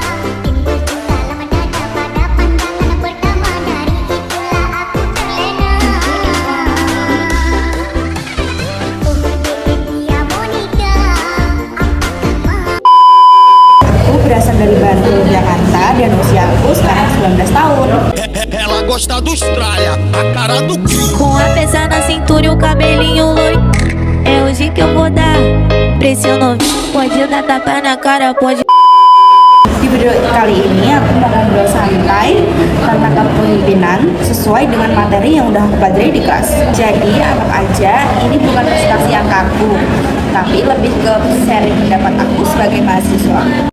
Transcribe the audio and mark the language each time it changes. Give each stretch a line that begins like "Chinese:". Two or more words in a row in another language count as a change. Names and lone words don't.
Indonesian: Aku berasal dari Bandung, Jakarta, dan usia aku sekarang 19 tahun.
Portuguese: Ela gosta do Austrália, a cara do Com a peça na cintura e o cabelinho loiro. É hoje que eu vou dar pra esse novinho. Pode dar tapa na cara, pode.
Indonesian: Di video kali ini aku mau ngobrol santai tentang kepemimpinan sesuai dengan materi yang udah aku pelajari di kelas. Jadi anggap aja ini bukan presentasi yang kaku, tapi lebih ke sharing pendapat aku sebagai mahasiswa.